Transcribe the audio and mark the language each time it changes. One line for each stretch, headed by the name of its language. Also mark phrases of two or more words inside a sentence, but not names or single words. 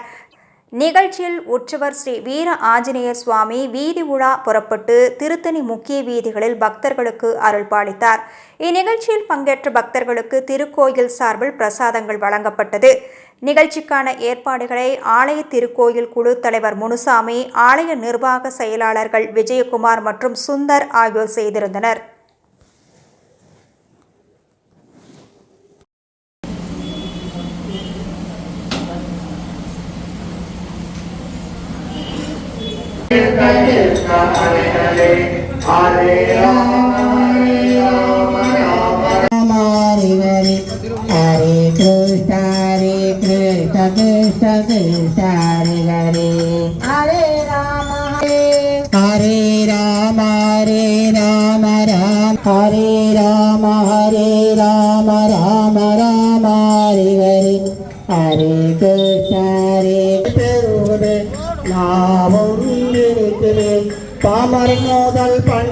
Tamil: நிகழ்ச்சியில் உற்சவர் ஸ்ரீ வீர ஆஞ்சநேயர் சுவாமி வீதி உலா புறப்பட்டு திருத்தணி முக்கிய வீதிகளில் பக்தர்களுக்கு அருள் பாலித்தார். இந்நிகழ்ச்சியில் பங்கேற்ற பக்தர்களுக்கு திருக்கோயில் சார்பில் பிரசாதங்கள் வழங்கப்பட்டது. நிகழ்ச்சிக்கான ஏற்பாடுகளை ஆலய திருக்கோயில் குழு தலைவர் முனுசாமி, ஆலய நிர்வாக செயலாளர்கள் விஜயகுமார் மற்றும் சுந்தர் ஆகியோர் செய்திருந்தனர்.
Sanskrit: हरे हरे हरे राम राम हरे हरे कृष्ण कृष्ण कृष्ण हरे हरे राम हरे राम राम हरे राम राम राम हरे हरे कृष्ण நாமும் பாமரன் மோதல்